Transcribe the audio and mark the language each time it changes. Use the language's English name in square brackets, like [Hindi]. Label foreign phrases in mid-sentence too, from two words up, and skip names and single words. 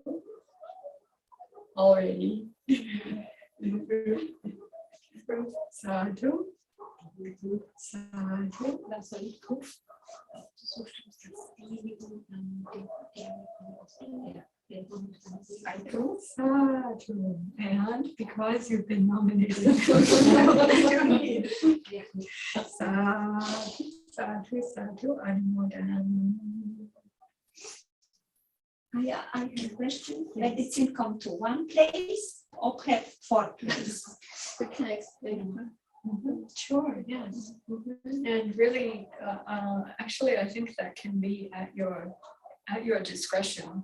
[English] Already. Sadhu. Sadhu. That's what it goes. Sadhu. Sadhu. And because you've been nominated. [Pali] Sadhu, sadhu, sadhu, Anmodan. [English] I have a question. Medicine come to one place or have 4 places? We can explain. Sure, yes. And really, actually, I think that can be at your discretion.